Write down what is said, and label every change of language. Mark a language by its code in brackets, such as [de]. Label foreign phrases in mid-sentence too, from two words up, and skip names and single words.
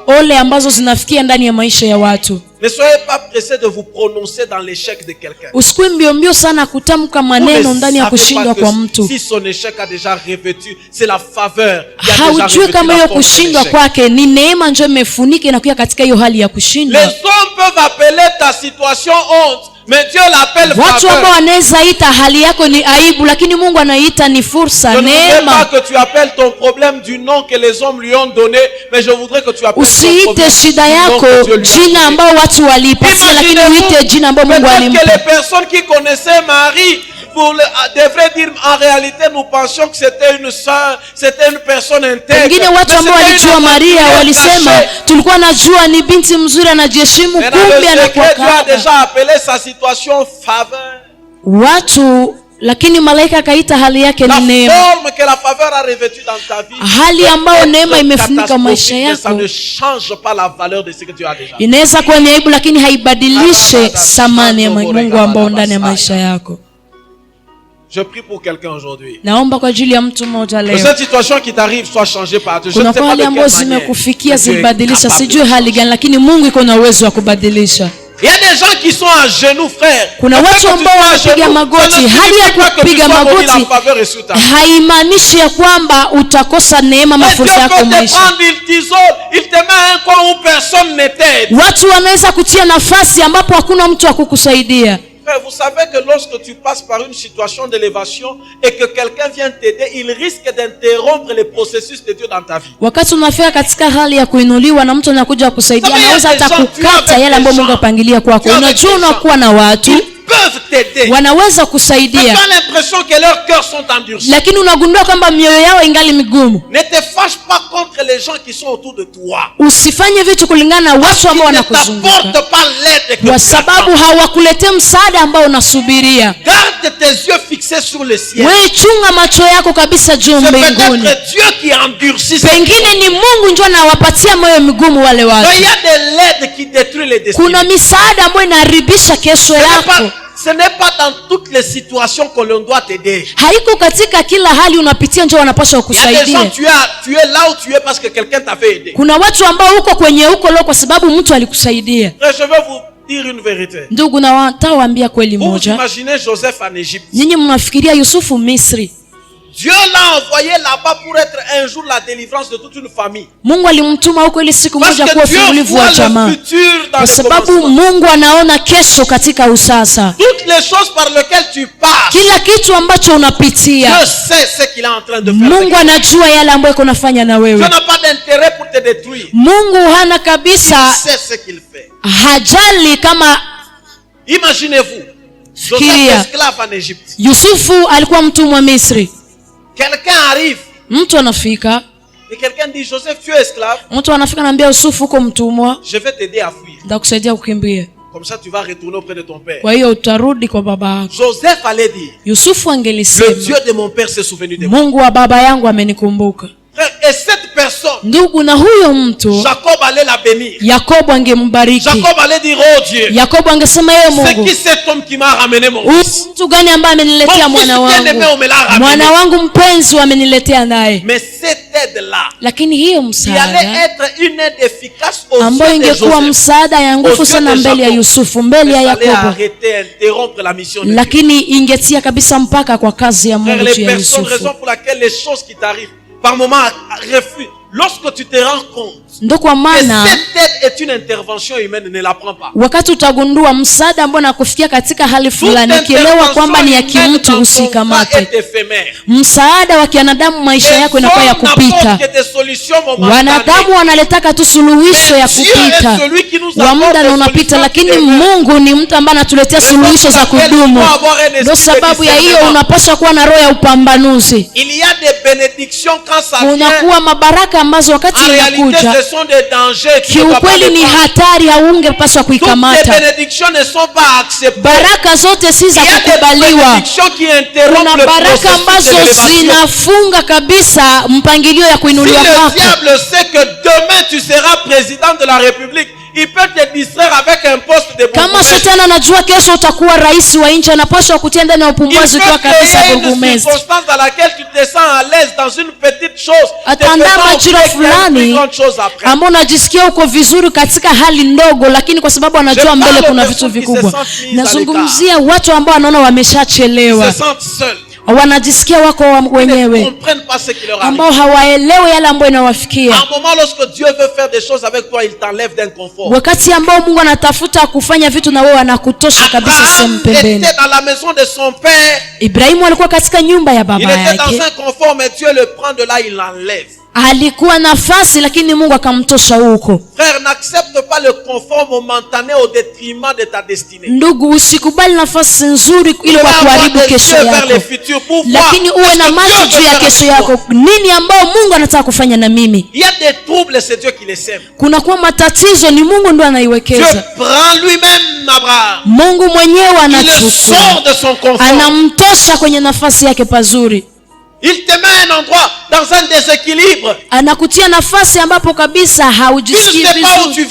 [sw] ole ambazo zinafikia ndani ya maisha ya watu. [fr] Ne soyez pas pressés de vous prononcer dans l'échec de quelqu'un. [sw] Usikuwe mbio sana kutamka [fr] Vous [sw] maneno [fr] ne [sw] ndani ya [fr] savez [sw] kushindwa [fr] pas que [sw] kwa mtu. [fr] si son échec a déjà revêtu, c'est la faveur qui a déjà [sw] Haujui [fr] revêtu [sw] kama [fr] la [sw] hiyo [fr] forme de [sw] kushindwa [fr] l'échec. [sw] kwake ni neema njoo imefunika inakuwa katika hiyo hali ya [fr] Les [sw] kushindwa. [fr] hommes peuvent appeler ta situation honte, mais Dieu l'appelle [sw] Watu ambao [fr] faveur. [sw] wanaweza ita hali yako ni aibu, lakini Mungu anaita ni fursa, [fr] Je ne voudrais [sw] neema. [fr] pas que tu appelles ton problème du nom que les hommes lui ont donné, mais je voudrais que tu appelles ton [sw] Usiite [fr] problème [sw] shida [fr] du nom [sw] yako [fr] que Dieu lui a [sw] jina [fr] donné. [sw] ambao watu waliipatia, lakini uite jina ambao Mungu [fr] Peut-être que les [sw] alimpa. [fr] personnes qui connaissaient Marie devraient dire en réalité nous pensions que c'était une sœur, c'était une personne intègre. [sw] Wengine watu [fr] Mais [sw] ambao [fr] c'était [sw] walijua [fr] une [sw] Maria [fr] aventurière [sw] walisema [fr] cachée. [sw] tulikuwa najua ni binti mzuri anajiheshimu, [fr] Mais dans le [sw] kumbe anakuwa [fr] secret, Dieu a [sw] kahaba. [fr] déjà appelé sa situation faveur. [sw] Watu, lakini malaika akaita hali yake [fr] La [sw] ni neema. [fr] forme que la faveur a revêtue dans ta vie, [sw] Hali ambayo [fr] peut [sw] neema [fr] être [sw] imefunika maisha [fr] catastrophique, mais ça [sw] yako [fr] ne change pas la valeur de ce que Dieu a déjà. [sw] inaweza kuwa ni aibu, lakini haibadilishe thamani ya Mungu ambao ndani ya maisha yako. [fr] Je prie pour quelqu'un aujourd'hui. [sw] Naomba kwa ajili ya mtu mmoja [fr] Que [sw] leo. [fr] cette situation qui t'arrive soit changée par Dieu. Je [sw] Kuna [fr] ne sais pas [sw] hali [fr] de [sw] ambazo [fr] quelle manière. [sw] zimekufikia [fr] mais Dieu est [sw] zibadilisha, [fr] capable [sw] sijui [fr] de [sw] hali gani, lakini Mungu iko na uwezo wa kubadilisha. [fr] Il y a des gens qui sont à genoux, frère. [sw] Kuna watu ambao wanapiga magoti. Hali ya kupiga magoti haimaanishi ya kwamba utakosa neema ama fursa yako maisha. [fr] Il t'isole, il te met un coin où personne ne t'aide. [sw] Watu wanaweza kutia nafasi ambapo hakuna mtu wa kukusaidia. [fr] Frère, vous savez que lorsque tu passes par une situation d'élévation et que quelqu'un vient t'aider, il risque d'interrompre le processus de Dieu dans ta vie. [sw] Wakati unafika katika hali ya kuinuliwa na mtu anakuja kusaidia, anaweza hata kukata yale ambayo Mungu apangilia kwako. Unajua unakuwa na watu [fr] Ils peuvent t'aider. [sw] wanaweza [fr] Tu [sw] kusaidia, [fr] as l'impression que leurs cœurs sont endurcis. [sw] lakini unagundua kwamba mioyo yao ingali migumu. [fr] Ne te fâche pas contre les gens qui sont autour de toi. [sw] Usifanye vitu kulingana na watu ambao [fr] Ils ne [sw] wanakuzunguka, [fr] t'apportent pas l'aide que [sw] kwa [fr] tu [sw] sababu [fr] attends. [sw] hawakuletea msaada ambao unasubiria. [fr] Garde tes yeux fixés sur le ciel. [sw] Wewe chunga macho yako kabisa juu [fr] C'est [sw] mbinguni. [fr] peut-être Dieu qui endurcit. [sw] Pengine ni Mungu ndio anawapatia moyo migumu wale [fr] Mais [sw] watu. [fr] il y a de l'aide qui détruit les destinées. [sw] Kuna misaada ambayo inaharibisha kesho yako. [fr] Ce n'est pas dans toutes les situations que l'on doit t'aider. [sw] Haiko katika kila hali unapitia ndio wanapaswa [fr] Il y a des gens, [sw] kukusaidia. [fr] tu es là où tu es parce que quelqu'un t'a fait aider. [sw] Kuna watu ambao uko kwenye uko leo kwa sababu mtu alikusaidia. [fr] Mais je vais vous dire une vérité. [sw] Ndugu, na watawaambia kweli [fr] Vous [sw] moja. [fr] imaginez Joseph en Égypte. [sw] Nyinyi mnafikiria Yusufu Misri. [fr] Dieu l'a envoyé là-bas pour être un jour la délivrance de toute une famille. [sw] Mungu alimtuma huko ili siku [fr] Parce [sw] moja [fr] que [sw] kuwa [fr] Dieu [sw] ufungulivu wa [fr] voit le [sw] jamaa, [fr] futur dans [sw] kwa [fr] le [sw] sababu [fr] commencement. [sw] Mungu anaona kesho katika usasa. [fr] Toutes les choses par lesquelles tu passes, [sw] Kila kitu ambacho unapitia [fr] Dieu sait ce qu'il est en train de faire. [sw] Mungu anajua yale ambayo iko nafanya na [fr] Dieu [sw] wewe. [fr] n'a pas d'intérêt pour te détruire. [sw] Mungu hana [fr] Il [sw] kabisa [fr] sait ce qu'il fait. [sw] hajali kama. [fr] Imaginez-vous, Joseph [sw] Fikiria, [fr] esclave en Égypte. [sw] Yusufu alikuwa mtumwa Misri. [fr] Quelqu'un arrive [sw] Mtu anafika, [fr] et quelqu'un dit Joseph, tu es esclave, [sw] mtu anafika anambia Yusufu, uko mtumwa, [fr] je vais t'aider à fuir. [sw] nitakusaidia kukimbia, [fr] Comme ça, tu vas retourner auprès de ton père. [sw] kwa hiyo utarudi kwa baba yako. [fr] Joseph allait dire, [sw] Yusufu [fr] le [sw] angelisema, [fr] Dieu de mon père s'est souvenu de moi. [sw] Mungu wa baba yangu amenikumbuka. [fr] Frère, et cette personne, [sw] Ndugu, na huyo mtu [fr] Jacob allait la bénir. [sw] Yakobo angembariki. [fr] Jacob allait dire, oh Dieu, [sw] Yakobo angesema, yeye [fr] c'est [sw] Mungu, [fr] qui cet homme qui m'a ramené mon [sw] huyu [fr] fils? [sw] mtu gani ambaye ameniletea [fr] Mon fils [sw] mwana [fr] bien-aimé, [sw] wangu? [fr] on me l'a ramené. [sw] Mwana wangu mpenzi ameniletea naye. [fr] Mais cette aide-là, [sw] Lakini hiyo [fr] qui allait [sw] msaada [fr] être une aide efficace aux [sw] ambayo [fr] yeux de [sw] ingekuwa [fr] Joseph, [sw] msaada ya nguvu sana mbele ya Yusufu, mbele ya [fr] ça allait [sw] Yakobo, [fr] arrêter, interrompre la mission de Dieu. [sw] lakini ingetia kabisa mpaka kwa kazi ya [fr] Frère, [sw] Mungu [fr] les [sw] juu ya [fr] personnes, raison [sw] Yusufu. [fr] pour laquelle les choses qui t'arrivent, par moments, refusent, lorsque tu te rends compte [sw] Ndo kwa [fr] que [sw] maana [fr] cette aide est une intervention humaine, ne la prends pas. [sw] wakati utagundua msaada ambao nakufikia katika hali fulani, ukielewa kwamba ni ya kimtu, usikamate. Msaada wa kianadamu maisha yako inakuwa ya kupita. Wanadamu wanaletaka tu suluhisho ya kupita wa muda na unapita, lakini Mungu ni mtu ambaye anatuletea suluhisho za kudumu. Ndio sababu ya hiyo unapaswa kuwa na roho ya upambanuzi. Unakuwa mabaraka ambazo wakati inakuja kiukweli ni hatari, haungepaswa kuikamata. Baraka zote si za kukubaliwa. Kuna baraka ambazo zinafunga kabisa mpangilio ya kuinuliwa kwako. [fr] Si le diable sait que demain tu seras président de la République, il peut te distraire avec un poste de bourgmestre. [sw] Kama shetani anajua kesho utakuwa rais wa nchi, anapaswa kutia ndani ya upumbazi kwa kabisa bourgmestre. [fr] Circonstance dans laquelle tu te sens à l'aise dans une petite chose. [sw] Ataandaa majira fulani ambao unajisikia uko vizuri katika hali ndogo, lakini kwa sababu anajua mbele kuna vitu vikubwa. Nazungumzia watu ambao wanaona wameshachelewa, wanajisikia wako wenyewe, ambao hawaelewi yale ambayo inawafikia. Wakati ambao Mungu anatafuta kufanya vitu na wewe anakutosha kabisa sehemu pembeni. Ibrahimu alikuwa katika nyumba ya baba yake, alikuwa nafasi, lakini Mungu akamtosha huko. [fr] Frère, n'accepte pas le confort momentané au détriment de ta destinée. [sw] Ndugu, usikubali nafasi nzuri ili kwa kuharibu kesho yako, lakini uwe na macho juu ya kesho yako. Nini ambao Mungu anataka kufanya na mimi? [fr] Il y a des troubles, c'est Dieu qui les sème. [sw] Kuna kwa matatizo, ni Mungu ndo anaiwekeza. [fr] Dieu prend lui-même Abraham. [sw] Mungu mwenyewe anachukua, anamtosha kwenye nafasi yake pazuri. [fr] Il te met un endroit dans un déséquilibre. [sw] Anakutia nafasi ambapo kabisa haujisikii vizuri.